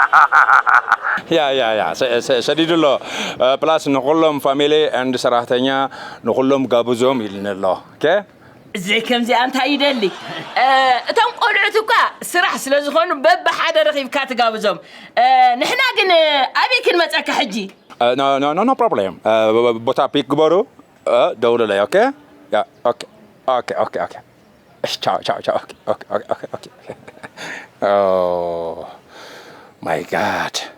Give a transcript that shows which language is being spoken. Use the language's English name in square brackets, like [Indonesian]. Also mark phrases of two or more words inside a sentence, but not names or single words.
[Tigrinya] ያ፣ ያ፣ ያ፣ ሰ-፣ ሰ-፣ ሰዲድ ኣሎ። እ፣ ፕላስ ንኹሎም [English] family and [Tigrinya] ሰራሕተኛ ንኹሎም ጋብዞም ኢልን ኣሎ። ኦኬ? እዘይ ከምዚኣ እንታይ ይደሊ? እ፣ እቶም ቆልዑት እኳ ስራሕ ስለ ዝኾኑ በብሓደ ረኺብካ ትጋብዞም። እ፣ ንሕና ግን ኣበይ ክንመፀካ ሕጂ? እ፣ [English] no, no, no, no problem። [Tigrinya] እ፣ ብ-፣ ብ-፣ ቦታ ፒክ ግበሩ። እ፣ ደውሉለይ። ኦኬ? [English] yeah, okay, okay, okay, okay። እሺ፣ ቻው፣ ቻው፣ ቻው። okay, okay, okay, okay, okay. Oh my God።